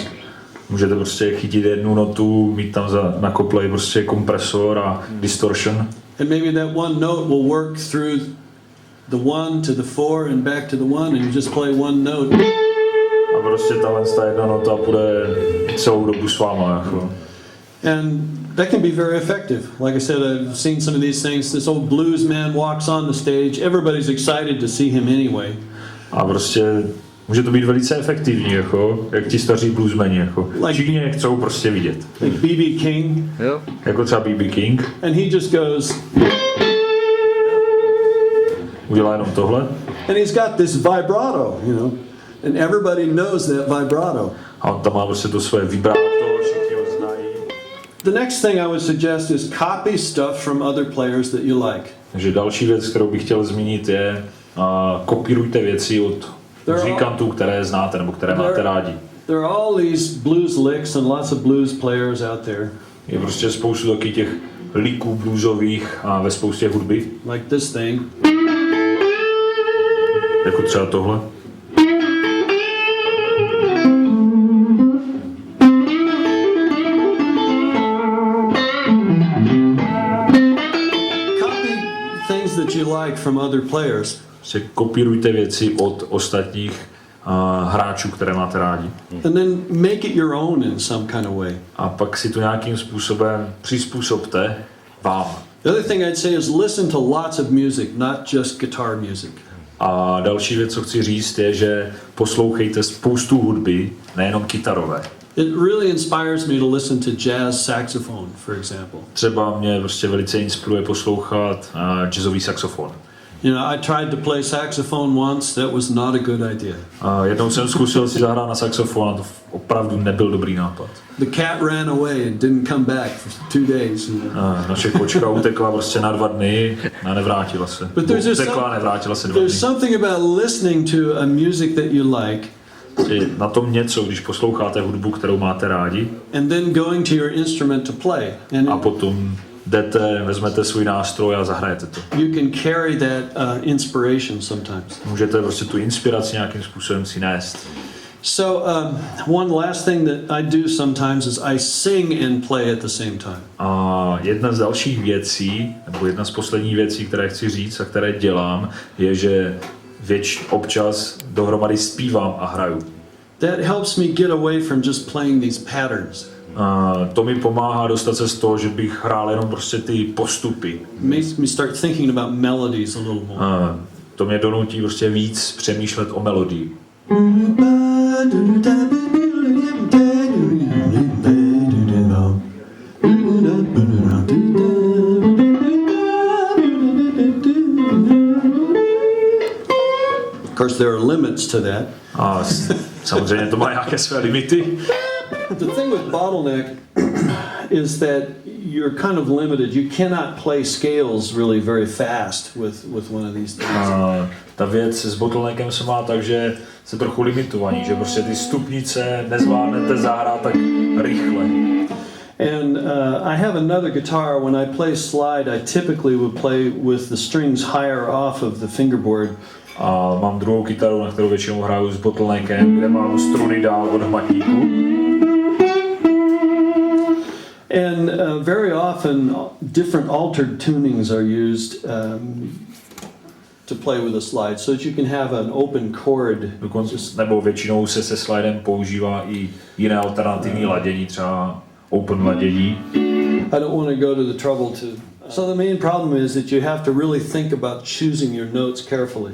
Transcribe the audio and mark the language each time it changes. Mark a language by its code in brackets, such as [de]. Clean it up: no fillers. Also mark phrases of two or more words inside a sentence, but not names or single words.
[cs] Můžete prostě chytit jednu notu, mít tam na kople prostě kompresor a distortion. [en] And maybe that one note will work through the 1 to the 4 and back to the 1 and you just play one note. [cs] A prostě ta jedna nota bude celou dobu s váma. Jako. [en] And that can be very effective. Like I said, I've seen some of these things. This old blues man walks on the stage. Everybody's excited to see him anyway. [cs] A prostě může to být velice efektivní, jako, jak ti staří bluesmeni, jako. Číně chcou prostě vidět. [en] Like B.B. King. [cs] Jo. Jako třeba B.B. King. [en] And he just goes. [cs] Udělá jenom tohle. [en] And he's got this vibrato, you know, and everybody knows that vibrato. [cs] A on tam má prostě to své vibrato, všichni ho znají. [en] The next thing I would suggest is copy stuff from other players that you like. [cs] Takže další věc, kterou bych chtěl zmínit, je kopírujte věci od muzikantů, které znáte nebo které máte rádi. [en] There are all these blues licks and lots of blues players out there. [cs] Je prostě spoustu taky těch liků bluesových a ve spoustě hudby. [en] Like this thing. [cs] Jako třeba tohle. [en] Copy things that you like from other players. [cs] Se kopírujte věci od ostatních hráčů, které máte rádi. [en] And then make it your own in some kind of way. [cs] A pak si to nějakým způsobem přizpůsobte vám. [en] The other thing I'd say is listen to lots of music, not just guitar music. [cs] A další věc, co chci říct, je, že poslouchejte spoustu hudby, nejenom kytarové. [en] It really inspires me to listen to jazz saxophone, for example. [cs] Třeba mě prostě velice inspiruje poslouchat jazzový saxofon. [en] You know, I tried to play saxophone once, that was not a good idea. [cs] Jednou jsem zkusil si zahrát na saxofon a to opravdu nebyl dobrý nápad. [en] The cat ran away and didn't come back for 2 days. [cs] Naše kočka utekla prostě na 2 dny a nevrátila se. Utekla a nevrátila se 2 dny. [en] There's something about listening to a music that you like. [cs] Je na tom něco, když posloucháte hudbu, kterou máte rádi. [en] And then going to your instrument to play. And [cs] a potom jdete, vezmete svůj nástroj a zahrajete to. [en] you can carry that inspiration sometimes. [cs] Můžete prostě tu inspiraci nějakým způsobem si nést. [en] So one last thing that I do sometimes is I sing and play at the same time. [cs] A jedna z dalších věcí, nebo jedna z posledních věcí, které chci říct a které dělám, je, že občas dohromady zpívám a hraju. [en] That helps me get away from just playing these patterns. [cs] To mi pomáhá dostat se z toho, že bych hrál jenom prostě ty postupy. [en] Makes me start thinking about melodies a little more. [cs] To mě donutí prostě víc přemýšlet o melodii. [en] Of course, there are limits to that. [cs] A samozřejmě to má nějaké své limity. [en] The thing with bottleneck is that you're kind of limited. You cannot play scales really very fast with one of these things. [cs] Ta věc s bottleneckem se má tak, že jste trochu limitovaní, že prostě ty stupnice nezvládnete zahrát tak rychle. [en] And I have another guitar. When I play slide, I typically would play with the strings higher off of the fingerboard. [cs] A mám druhou kytaru, na kterou většinou hraju s bottleneckem, kde mám struny dál od hmatníku. [en] And very often different altered tunings are used to play with a slide, so that you can have an open chord. [cs] Nebo většinou se slidem používá i jiné alternativní ladění, třeba open ladění. [en] I don't want to go to the trouble to... So the main problem is that you have to really think about choosing your notes carefully.